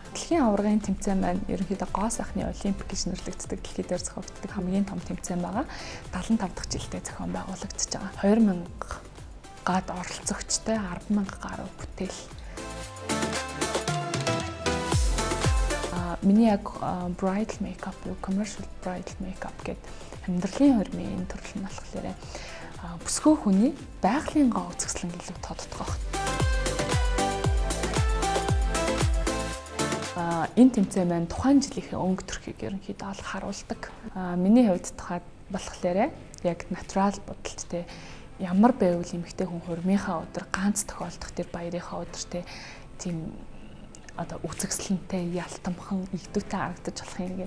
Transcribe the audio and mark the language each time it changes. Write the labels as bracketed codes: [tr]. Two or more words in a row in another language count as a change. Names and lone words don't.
[mn] Дэлхийн аваргын тэмцээн маань ерөнхийдөө гоо сайхны олимпик гэж нэрлэгддэг дэлхий дээр зохиогддог хамгийн том тэмцээн байгаа. 75 дахь жилдээ зохион байгуулагдаж байгаа. 2000 гад оролцогчтой 10,000 гаруй бүтээл. Миний яг [en] bridal makeup, commercial bridal makeup [mn] гэдэг амьдралын хормын энэ төрөл нь болохоор бүсгүй хүний байгалийн гоо үзэсгэлэн илүү тодтгох. Энэ тэмцээн маань тухайн жилийнхээ өнгө төрхийг ерөнхийдөө ол харуулдаг. Миний хувьд болохоор яг натурал бодолттой ямар байвал эмэгтэй хүн хурмынхаа өдөр ганц тохиолдох тэр баярынхаа өдөр тийм одоо үзэсгэлэнтэй ялтамхан игдүүтэй харагдаж болох юм.